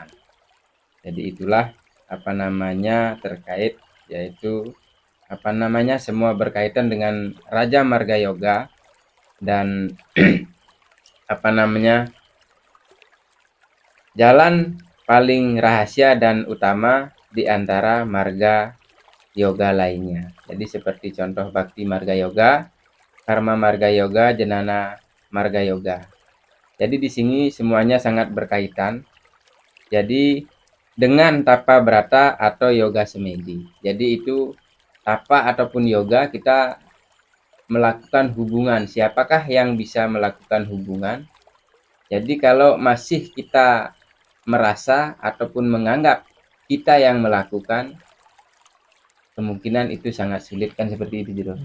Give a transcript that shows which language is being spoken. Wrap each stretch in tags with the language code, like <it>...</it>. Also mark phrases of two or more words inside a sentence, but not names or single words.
<id>Jadi itulah terkait, yaitu semua berkaitan dengan Raja Marga Yoga dan jalan paling rahasia dan utama di antara marga yoga lainnya. Jadi seperti contoh Bhakti Marga Yoga, Karma Marga Yoga, Jnana Marga Yoga. Jadi di sini semuanya sangat berkaitan. Jadi dengan tapa brata atau yoga semedi. Jadi itu tapa ataupun yoga, kita melakukan hubungan. Siapakah yang bisa melakukan hubungan? Jadi kalau masih kita merasa ataupun menganggap kita yang melakukan, kemungkinan itu sangat sulit, kan seperti itu Jero.</id>